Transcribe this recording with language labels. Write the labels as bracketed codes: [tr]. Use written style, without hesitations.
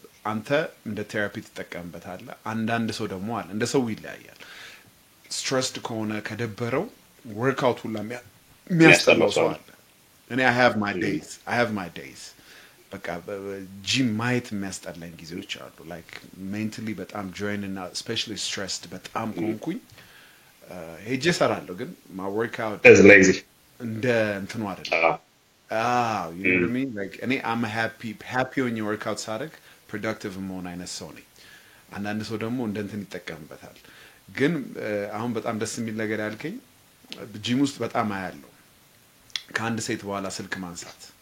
[am] አንተ እንደ ቴራፒ ትጠቀምበታለህ። አንዳንድ ሰው ደግሞ አለ እንደ ሰው ይለያያል። ስትረስድ ከሆነ ከደበረው ወርክአውት ሁላ የሚያስጠላው ሰው አለ። እኔ [en] I have my days [am] በቃ ጂም ማየት የሚያስጠላኝ ጊዜዎች አሉ። ላይክ ሜንታሊ በጣም ጆይን እና ስፔሻሊ ስትረስድ በጣም ኮንኩኝ ሄጄ እሰራለሁ፣ ግን [en] my workout is lazy [am] እንደ እንትኑ አይደለም። [en] you know what I mean? Like I'm happy when you work out [am] ሳደርግ productive መሆን አይነት ሰው ነኝ። አንዳንድ ሰው ደግሞ እንደ እንትን ይጠቀምበታል። ግን አሁን በጣም ደስ የሚል ነገር ያልከኝ ጂም ውስጥ በጣም አያለሁ ከአንድ ሴት በኋላ ስልክ ማንሳት